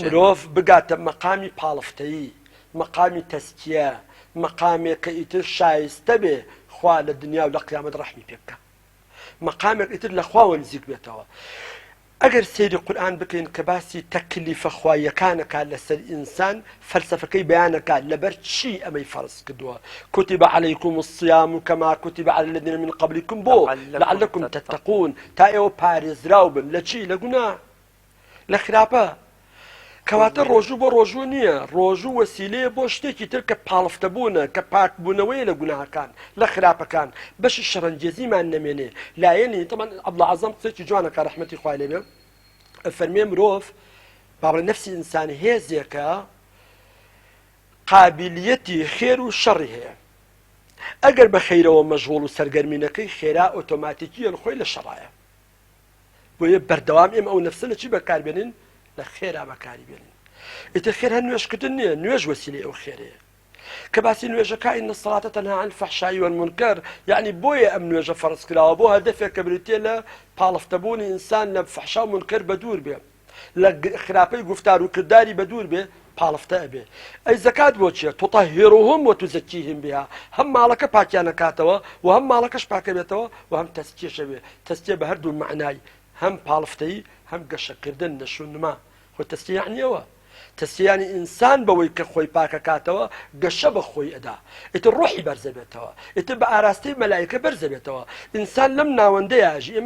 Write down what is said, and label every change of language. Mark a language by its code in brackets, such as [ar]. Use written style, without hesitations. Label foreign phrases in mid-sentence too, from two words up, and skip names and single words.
[ckb] مرۆڤ بگاتە مەقامی پاڵفتەیی مەقامی تەسکیە مەقامێک کە ئیتر شایستە بێ خوا لە دنیا و لە قیامەت ڕەحمی پێ بکە مەقامێک ئیتر لە خواوە نزیک بێتەوە ئەگەر سەیری قورئان بکەین کە باسی تەکلیفە خوایەکانەکات لەسەر ئینسان فەلسەفەکەی بەیانەکات لەبەر چی ئەمەی فەرز کردووە كتب [ar] عليكم الصيام كما كتب على الذين من قبلكم [ckb] بۆ [ar] لعلكم تتقون [ckb] تا ئێوە پارێزراو بن لە چی لە گوناه لە خراپە کەواتە ڕۆژوو بۆ ڕۆژوو نییە ڕۆژوو وەسیلەیە بۆ شتێکی تر کە پاڵفتەبوونە کە پاکبوونەوەی لە گوناهەکان لە خراپەکان بەشی شەڕەنگێزیمان نەمێنێ لایەنی طبعا عەبدوڵعەزەم قسەیەکی جوانەکە ڕەحمەتی خوای لێ بێ فەرمێ مرۆڤ با بڵێ نەفسی ئینسان هێزێکە قابلیەتی خێر و شەڕی هەیە ئەگەر بە خەیرەوە مەشغوڵ و سەرگەرمینەکەی خێرا ئۆتۆماتیکیەن خۆی لە شەڕایە بۆیە بەردەوام ئێمە ئەو نەفسە لە چی بەکاربێنین لە خێرا بەکاری بێنین ئیتر خێر هەر نوێژکردن نییە نوێژ وەسیلەی ئەو خێرەیە کە باسی نوێژەکە [ar] ئین الصلاة تنهى عن الفحشاء والمنكر [ckb] یعنی بۆیە ئەم نوێژە فەرز کراوە بۆ هەدەفێک کە بریتێ لە پاڵفتەبوونی ئینسان لە فەحشا و منکر بە دوور بێ لە خراپەی گفتار و کردداری بە دوور بێ پاڵفتە ئەبێ ئەی زەکات بۆ چییە [ar] تطهرهم وتزكيهم بها [ckb] هەم ماڵەکە پاکیانەکاتەوە و هەم ماڵەکەش پاکە بێتەوە و هەم تەسکیەشە بێ تەسکیە بە هەردوو معنای هەم پاڵفتەیی هەم گەشەکردن نەشونما خۆ تەسکیە یعنیەوە تەسکیەیانی ئینسان بەوەی کە خۆی پاکەکاتەوە گەشە بە خۆی ئەدا ئیتر ڕۆحی بەرزە بێتەوە ئیتر بە ئاراستەی مەلایکە بەرزە بێتەوە ئینسان لەم ناوەندەیەژی ئێمە